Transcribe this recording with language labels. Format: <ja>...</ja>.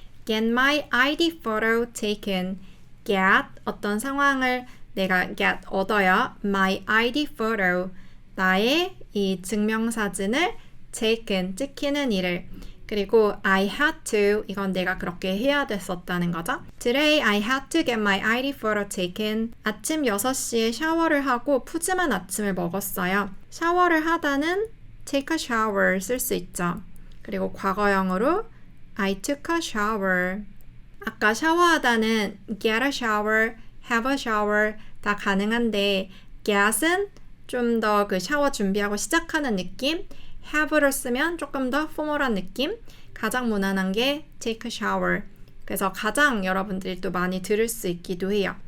<en>Get my ID photo taken</en> <ko>get 어떤 상황을 내가 get 얻어야</ko> <en>my ID photo</en> <ko>나의 이 증명사진을 taken 찍히는 일을 그리고</ko> <en>I had to</en> <ko>이건 내가 그렇게 해야 됐었다는 거죠.</ko> <en>Today I had to get my ID photo taken</en> <ko>아침 6시에 샤워를 하고 푸짐한 아침을 먹었어요. 샤워를 하다는</ko> <en>take a shower</en> <ko>쓸 수 있죠. 그리고 과거형으로</ko> <en>I took a shower</en> <ko>아까 샤워하다는</ko> <en>get a shower, have a shower</en> <ko>다 가능한데 get은 좀 더 그 샤워 준비하고 시작하는 느낌 have를 쓰면 조금 더 포멀한 느낌 가장 무난한 게</ko> <en>take a shower</en> <ko>그래서 가장 여러분들이 또 많이 들을 수 있기도 해요.</ko>